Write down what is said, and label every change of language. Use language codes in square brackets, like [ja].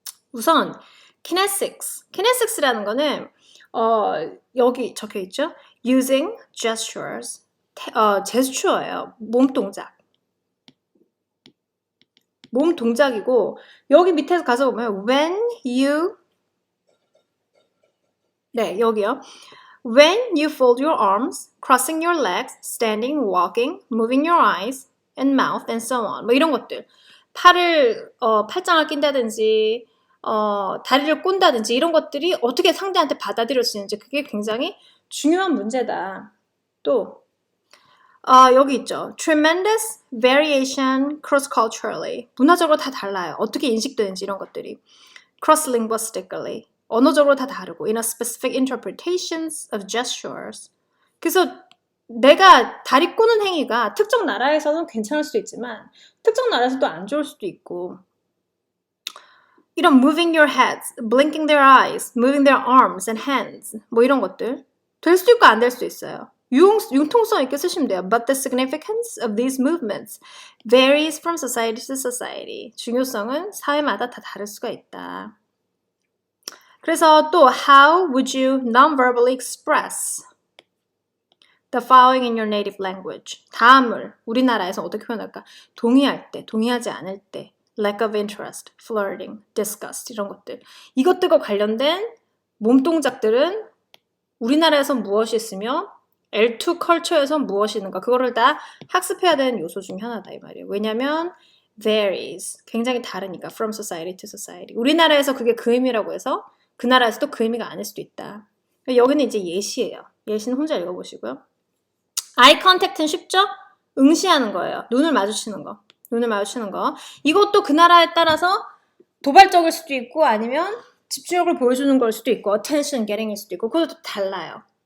[ko] 우선 kinesics. kinesics라는 거는 여기 적혀 있죠. [en] using gestures. [ko] 제스처예요. 몸동작. 몸동작이고 여기 밑에서 가서 보면 when you 네, 여기요. [en] When you fold your arms, crossing your legs, standing, walking, moving your eyes and mouth and so on. [ko] 뭐 이런 것들. 팔을 팔짱을 낀다든지 다리를 꼰다든지 이런 것들이 어떻게 상대한테 받아들여지는지 그게 굉장히 중요한 문제다. 또 여기 있죠. [en] Tremendous variation cross-culturally. [ko] 문화적으로 다 달라요. 어떻게 인식되는지 이런 것들이. [en] Cross-linguistically. [ko] 언어적으로 다 다르고 [en] in a specific interpretations of gestures. [ko] 그래서 내가 다리 꼬는 행위가 특정 나라에서는 괜찮을 수도 있지만 특정 나라에서도 안 좋을 수도 있고 이런 [en] moving your heads, blinking their eyes, moving their arms and hands [ko] 뭐 이런 것들 될 수도 있고 안 될 수도 있어요. 융통성 있게 쓰시면 돼요. [en] But the significance of these movements varies from society to society. [ko] 중요성은 사회마다 다 다를 수가 있다. 그래서 또 [en] how would you non-verbally express the following in your native language? [ko] 다음을 우리나라에서 어떻게 표현할까? 동의할 때, 동의하지 않을 때, [en] lack of interest, flirting, disgust [ko] 이런 것들. 이것들과 관련된 몸동작들은 우리나라에서 무엇이 있으며 L2 컬처에서 무엇이 있는가 그거를 다 학습해야 되는 요소 중 하나다 이 말이에요. [en] 왜냐면 varies, [ko] 굉장히 다르니까 [en] from society to society. [ko] 우리나라에서 그게 그 의미라고 해서 그 나라에서도 그 의미가 아닐 수도 있다. 여기는 이제 예시예요. 예시는 혼자 읽어보시고요. eye contact는 쉽죠? 응시하는 거예요. 눈을 마주치는 거. 눈을 마주치는 거. 이것도 그 나라에 따라서 도발적일 수도 있고 아니면 집중력을 보여주는 걸 수도 있고 attention getting일 수도 있고 그것도 달라요.